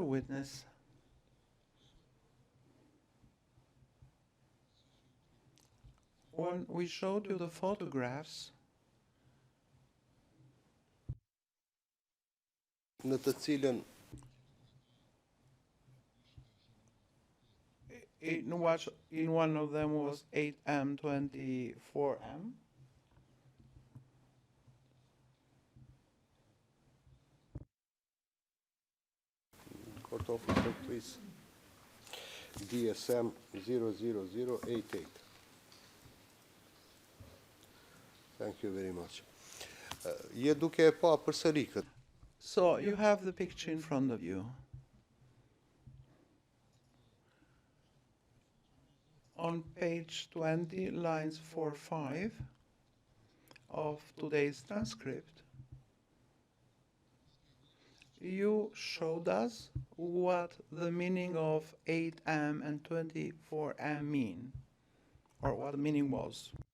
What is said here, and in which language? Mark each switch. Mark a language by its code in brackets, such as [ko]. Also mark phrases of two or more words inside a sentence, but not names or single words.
[en] Witness, when we showed you the photographs, [sq] në të cilën [en] in one of them was 8M, 24M. Court Officer, please. DSM 00088. Thank you very much. [sq] Je duke e pa përsëri këtë. [en] So you have the picture in front of you. On page 20, lines 4-5, of today's transcript, you showed us what the meaning of 8M and 24M mean, or what the meaning was.